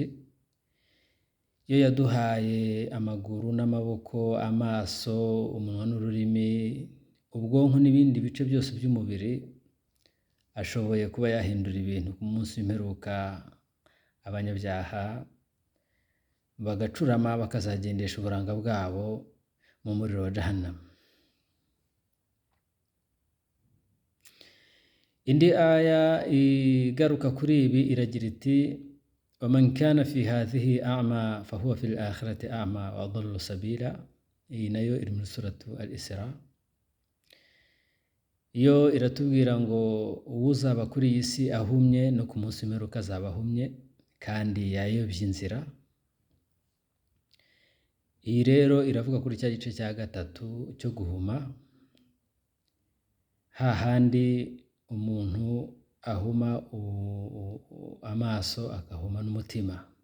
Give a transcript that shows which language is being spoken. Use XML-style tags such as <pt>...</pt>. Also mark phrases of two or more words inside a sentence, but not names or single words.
<rw>Iyo yaduhaye amaguru n'amaboko, amaso, umunwa n'ururimi, ubwonko n'ibindi bice byose by'umubiri, ashoboye kuba yahindura ibintu ku munsi w'imperuka, abanyabyaha bagacurama bakazagendesha uburanga bwabo mu muriro wa Jahannam. Indi aya igaruka kuri ibi iragira iti,</rw> <ar>وَمَنْ كَانَ فِي هَذِهِ أَعْمَى فَهُوَ فِي الْآخِرَةِ أَعْمَى وَأَضَلُّ سَبِيلًا.</ar> <rw>Iyi nayo iri muri suratu Al-Isra. Yo iratubwira ngo uzaba kuri iyi si ahumye no ku munsi w'imperuka azaba ahumye kandi yayobye inzira. Iyi rero iravuga kuri cya gice cya gatatu cyo guhuma, hahandi umuntu ahuma amaso agahuma n'umutima.</rw>